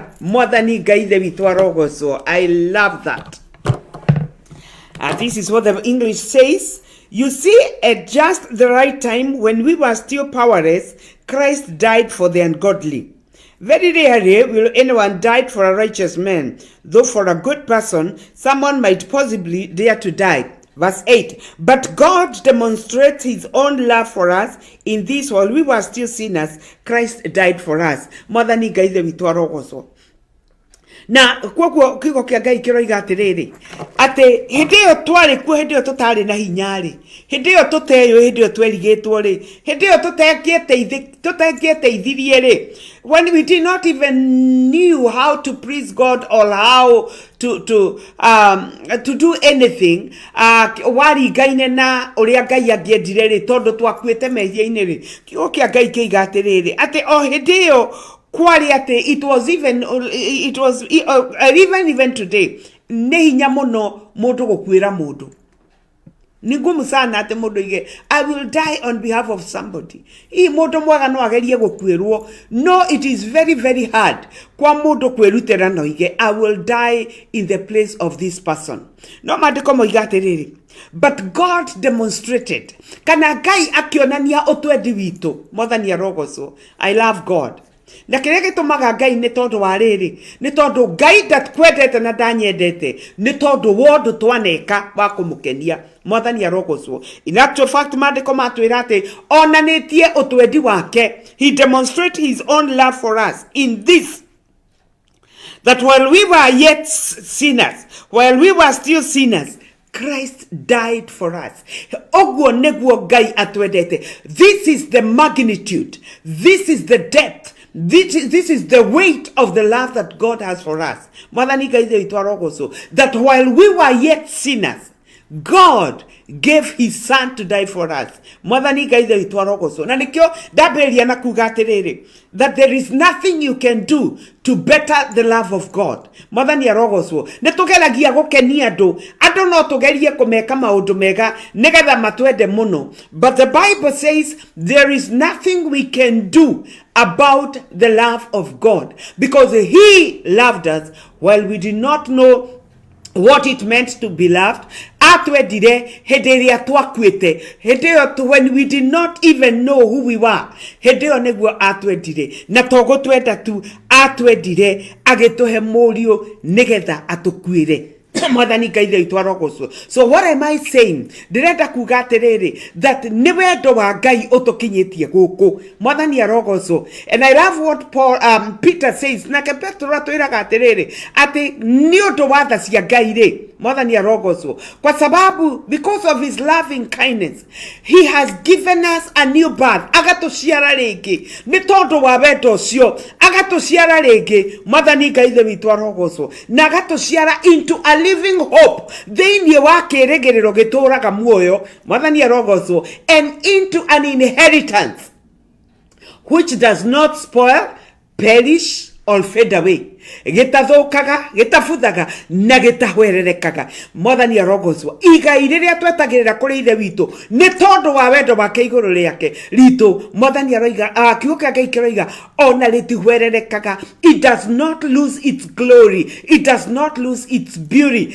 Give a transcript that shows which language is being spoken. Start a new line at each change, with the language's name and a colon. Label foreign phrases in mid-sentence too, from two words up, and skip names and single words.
Kikuyu: Mwathani Ngai the witu arogoco.
English: I love that. This is what the English says. You see, at just the right time, when we were still powerless, Christ died for the ungodly. Very rarely will anyone die for a righteous man, though for a good person, someone might possibly dare to die. Verse 8, but God demonstrates his own love for us in this: while we were still sinners, Christ died for us.
Kikuyu: Mwathani Ngai the witu arogoco. Na kwogwo kigo kia Ngai kiroiga atiriri ati hindi yo twari ku hindi yo tutari na hinyari hindi yo tuteyo hindi yo twerigitwo ri hindi yo tutekietithirie ri
English: when we did not even knew how to praise God or how to do anything
Kikuyu: wari Ngai na uria Ngai angiendire ri tondu twakuite mehia-ini ri kigo kia Ngai kiiga atiriri ati o hindi yo kwariate
English: it was even
Kikuyu: today ne hinya muno mundu gukwira mundu ni ngumu sana ate mundu ige
English: I will die on behalf of somebody.
Kikuyu: Hii mundu mwaga no agerie gukwirwo.
English: No, it is very very hard
Kikuyu: kwa mundu kwirutira no ige
English: I will die in the place of this person.
Kikuyu: No mandiko moiga atiriri,
English: but God demonstrated
Kikuyu: kana Ngai akionania utwendi witu. Mwathani arogoco.
English: I love God.
Kikuyu: Na kiria gitumaga Ngai ni tondu wa riri ni tondu Ngai ndatkwendete na ndanyendete ni tondu wondu twaneka wa kumukenia. Mwathani arogoco.
English: In actual fact
Kikuyu: mandiko matwira ati onanitie utwendi wake.
English: He demonstrated his own love for us in this, that while we were yet sinners, while we were still sinners, Christ died for us.
Kikuyu: Ogwo neguo Ngai atwendete.
English: This is the magnitude, this is the depth, this is the weight of the love that God has for us.
Kikuyu: Mwathani Ngai the witu arogoco,
English: that while we were yet sinners, God gave his son to die for us.
Kikuyu: Mwathani Ngai ithe witũ arogocwo. Na nikio ndambĩrĩria na kuga atĩrĩrĩ,
English: that there is nothing you can do to better the love of God.
Kikuyu: Mwathani arogocwo. Nĩ tũgeragia gũkenia andũ no tũgerie kũmeka maũndũ mega nĩgetha matwende mũno.
English: But the Bible says there is nothing we can do about the love of God, because he loved us while we did not know what it meant to be loved.
Kikuyu: Atwendire hĩndĩ ĩrĩa twakuĩte, hĩndĩ ĩyo
English: when we did not even know who we were,
Kikuyu: hĩndĩ ĩyo nĩguo atwendire, na to gũtwenda tu, atwendire agĩtũhe mũriũ nĩgetha atũkuĩre. Mwathani Ngai ithe witũ arogocwo.
English: So what am I saying?
Kikuyu: Ndirenda kuga atĩrĩrĩ, that nĩ wendo wa Ngai ũtũkinyĩtie gũkũ. Mwathani arogocwo.
English: And I love what Peter says.
Kikuyu: Nake Petro atwĩraga atĩrĩrĩ, atĩ nĩ ũndũ wa tha cia Ngai rĩ, Mwathani arogocwo,
Swahili: kwa sababu
English: because of his loving kindness he has given us a new birth.
Kikuyu: Agatũciara rĩngĩ nĩ tondũ wa wendo ũcio, agatũciara rĩngĩ. Mwathani Ngai ithe witũ arogocwo, na agatũciara
English: into a living hope,
Kikuyu: thĩinĩ wa kĩĩrĩgĩrĩro gĩtũũraga muoyo. Mwathani arogocwo,
English: and into an inheritance which does not spoil, perish or fade away.
Kikuyu: Gĩtathũkaga, gĩtabuthaga na gĩtahwererekaga. Mwathani arogocwo. Igai rĩrĩa twetagĩrĩra kũrĩ ithe witũ nĩ tondũ wa wendo wake igũrũ rĩake ritũ. Mwathani aroiga, kiugo kĩa Ngai kĩroiga, ona rĩtihwererekaga.
English: It does not lose its glory, it does not lose its beauty.